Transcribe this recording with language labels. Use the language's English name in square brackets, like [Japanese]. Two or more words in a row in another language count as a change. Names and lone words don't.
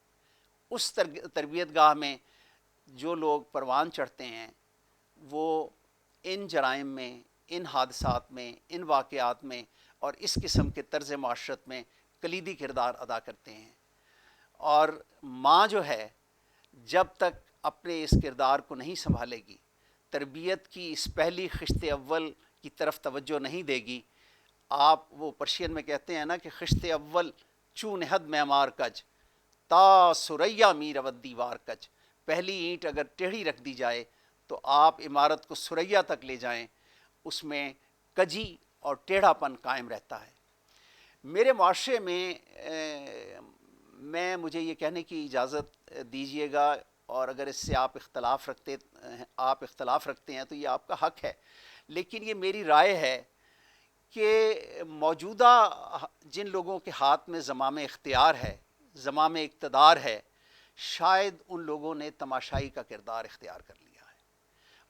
[Urdu] اس تربیت گاہ میں جو لوگ پروان چڑھتے ہیں وہ ان جرائم میں، ان حادثات میں، ان واقعات میں اور اس قسم کے طرز معاشرت میں کلیدی کردار ادا کرتے ہیں۔ اور ماں جو ہے جب تک اپنے اس کردار کو نہیں سنبھالے گی، تربیت کی اس پہلی [Persian] خشت اول کی طرف توجہ نہیں دے گی، آپ وہ پرشین میں کہتے ہیں نا کہ خشت اول چون حد معمار کج تا سریا می رود دیوار کج، [Urdu] پہلی اینٹ اگر ٹیڑھی رکھ دی جائے تو آپ عمارت کو سریا تک لے جائیں، اس میں کجی اور ٹیڑھا پن قائم رہتا ہے۔ میرے معاشرے میں مجھے یہ کہنے کی اجازت دیجیے گا، اور اگر اس سے آپ اختلاف رکھتے ہیں تو یہ آپ کا حق ہے، لیکن یہ میری رائے ہے کہ موجودہ جن لوگوں کے ہاتھ میں زمام اختیار ہے، زمام اقتدار ہے، شاید ان لوگوں نے تماشائی کا کردار اختیار کر لیا ہے۔